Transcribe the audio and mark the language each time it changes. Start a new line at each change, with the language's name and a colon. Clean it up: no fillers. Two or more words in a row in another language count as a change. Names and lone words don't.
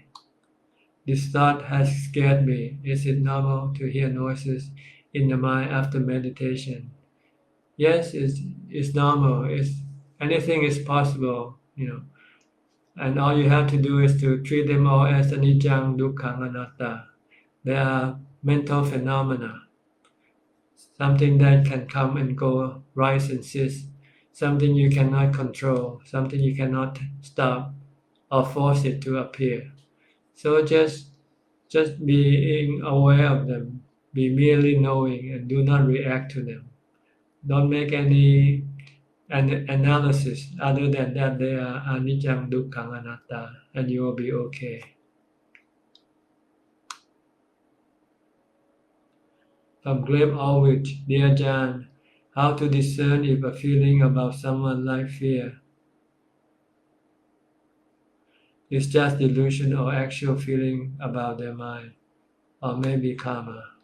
English: This thought has scared me. Is it normal to hear noises in the mind after meditation? Yes, it's normal. Anything is possible. And all you have to do is to treat them all as
Pali: anicca, dukkha, anatta.
English: They are mental phenomena, something that can come and go, rise and cease, something you cannot control, something you cannot stop or force it to appear. So just being aware of them, be merely knowing and do not react to them. Don't make any analysis other than that they are
Pali: anicca, dukkha, anatta,
English: and you will be okay. From Grave Aldrich, dear Ajahn, how to discern if a feeling about someone like fear is just delusion or actual feeling about their mind, or maybe karma.